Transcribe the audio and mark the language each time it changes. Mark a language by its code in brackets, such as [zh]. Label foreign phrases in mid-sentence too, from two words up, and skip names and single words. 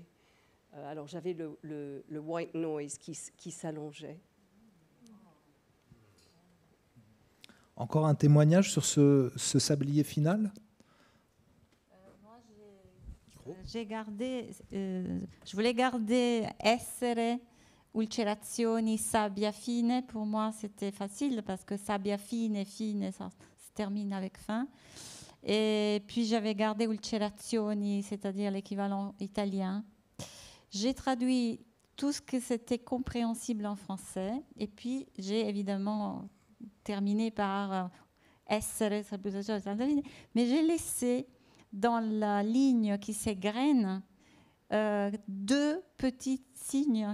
[fr] Alors j'avais le [en] white noise [fr] qui s'allongeait. Encore un témoignage sur ce sablier final? Moi, j'ai gardé, je voulais garder [it] essere, ulcerazioni, sabbia fine. [fr] Pour moi, c'était facile parce que [it] sabbia fine, [fr] ça se termine avec fin. Et puis j'avais gardé ulcerazioni, c'est-à-dire l'équivalent italien. J'ai traduit tout ce que c'était compréhensible en français. Et puis j'ai évidemment terminé par essere, mais j'ai laissé dans la ligne qui s'égrène 2 petits signes